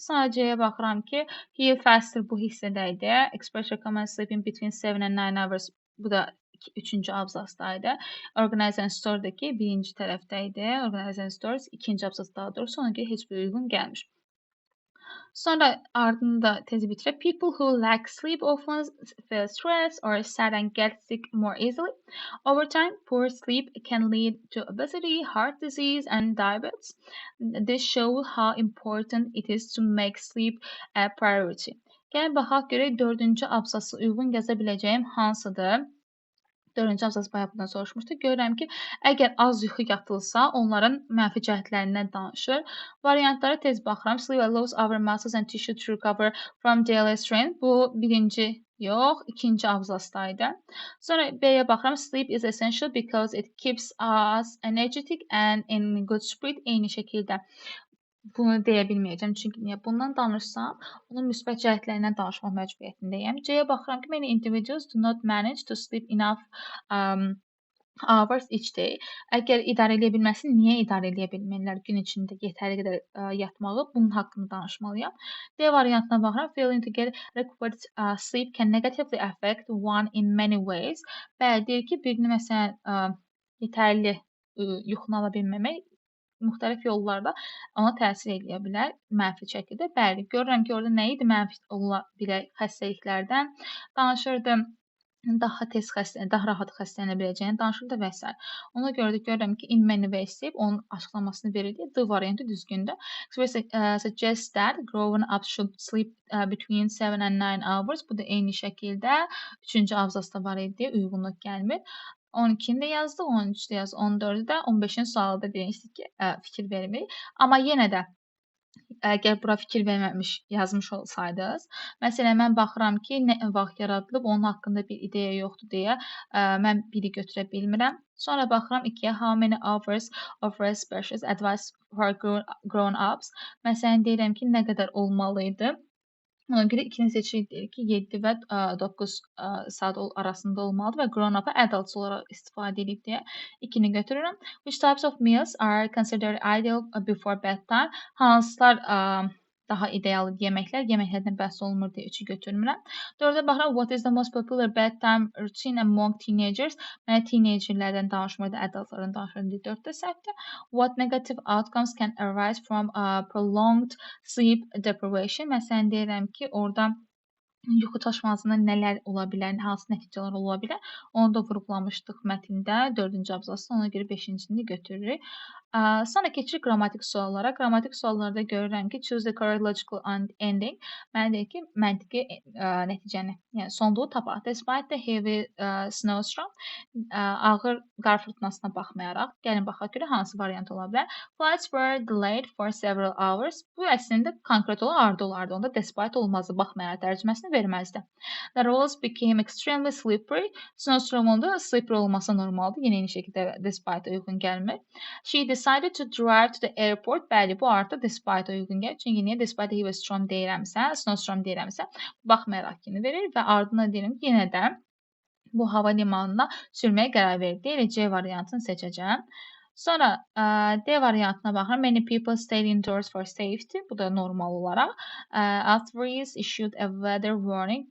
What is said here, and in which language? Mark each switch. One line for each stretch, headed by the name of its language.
Azerbaijani: Sonra C-yə baxıram ki,
English: heal faster
Azerbaijani: bu hissədə idi.
English: Express recommend sleeping between 7 and 9 hours.
Azerbaijani: Bu da 3-cü abzasdaydı. Organize and store'dakı birinci tərəfdə idi. Organize and stores 2-ci abzas daha doğrusu ona görə heç bir uyğun gəlmir. Sonra ardını da tez bitirək.
English: People who lack sleep often feel stressed or sad and get sick more easily. Over time, poor sleep can lead to obesity, heart disease, and diabetes. This shows how important it is to make sleep a priority.
Azerbaijani: Gəlin baxaq görək 4-cü abzası uyğun yaza biləcəyim hansıdır? 4-cü abzas bayaq bundan soruşmuşdu. Görürəm ki, əgər az yuxu yatılsa, onların mənfi cəhətlərindən danışır. Variantlara tez baxıram.
English: Sleep allows our muscles and tissue to recover from daily strain.
Azerbaijani: Bu birinci yox, ikinci abzasdaydı. Sonra B-yə baxıram.
English: Sleep is essential because it keeps us energetic and in good spirit.
Azerbaijani: Eyni şəkildə bunu deyə bilməyəcəm. Çünki niyə bundan danışsam, onun müsbət cəhətlərindən danışmaq məcburiyyətindəyəm. C-yə baxıram ki,
English: many individuals do not manage to sleep enough hours each day.
Azerbaijani: Əgər idarə edə bilməsin, niyə idarə edə bilmirlər gün içində yetərli qədər yatmağı? Bunun haqqında danışmalıyam. D variantına baxıram.
English: Failing to get required sleep can negatively affect one in many ways.
Azerbaijani: Bəli, deyir ki, birini məsələn yetərli yuxunu ala bilməmək müxtəlif yollarda ona təsir edə bilər mənfi şəkildə. Bəli, görürəm ki, orada nə idi mənfi ola bilən xəstəliklərdən danışırdı. Daha rahat xəstələnə biləcəyini danışırdı və s. Ona görə də görürəm ki,
English: in many ways
Azerbaijani: deyib onun açıqlamasını verildi. D variantı düzgündür.
English: Suggest that grown up should sleep between 7 and 9 hours.
Azerbaijani: Bu da eyni şəkildə 3-cü abzasda var idi, uyğunluq gəlmir. 12-ni də yazdı, 13-də yazdı, 14-də də, 15-in sualıda demişdik ki, fikir vermirik. Amma yenə də əgər bura fikir verməmiş yazmış olsaydınız, məsələn, mən baxıram ki, nə vaxt yaradılıb, onun haqqında bir ideya yoxdur deyə mən biri götürə bilmirəm. Sonra baxıram 2-yə,
English: how many hours of rest specialist advice for grown-ups.
Azerbaijani: Məsələn, deyirəm ki, nə qədər olmalıydı. Ona görə ikini seçirik, deyir ki, 7 və 9 saat arasında olmalıdır və grown-up'a adults olaraq istifadə edib deyə ikini götürürəm.
English: Which types of meals are considered ideal before bedtime?
Azerbaijani: Hansılar daha ideal yeməklərdən bəhs olunmur deyə 3-ü götürmürəm. 4-ə baxıram,
English: what is the most popular bedtime routine among teenagers?
Azerbaijani: Mənə teenagerlərdən danışmırdı, adultlardan danışmırdı 4-də səhvdir.
English: What negative outcomes can arise from prolonged sleep deprivation?
Azerbaijani: Məsələn, deyirəm ki, orada yuxu çaşmasından nələr ola bilər, hansı nəticələr ola bilər? Onu da vurğulamışdıq mətndə 4-cü abzasda, ona görə 5-cini götürürük. Sonra keçirik qrammatik suallara. Qrammatik suallarda görürəm ki,
English: choose the correct logical ending.
Azerbaijani: Mənə deyir ki, məntiqi nəticəni, yəni sonluğu tapaq.
English: Despite the heavy snowstorm,
Azerbaijani: ağır qar fırtınasına baxmayaraq, gəlin baxaq görə hansı variant ola bilər.
English: Flights were delayed for several hours.
Azerbaijani: Bu əslində konkret olaraq olardı. Onda despite olmazdı, baxmayaraq tərcüməsini verməzdi.
English: The roads became extremely slippery.
Azerbaijani: Snowstormunda slippery olması normaldır. Yenə eyni şəkildə despite uyğun gəlmir.
English: She decided to drive to the airport.
Azerbaijani: Bəli, bu artıq despite uyğun gəlir. Çünki niyə
English: despite heavy storm
Azerbaijani: deyirəmsə, snowstorm deyirəmsə, baxmayaraq kimi verir və ardına deyirəm ki, yenə də bu hava limanına sürməyə qərar verir. Deyil, C variantını seçəcəm. Sonra D variantına baxıram.
English: Many people stayed indoors for safety.
Azerbaijani: Bu da normal olaraq.
English: Authorities issued a weather warning.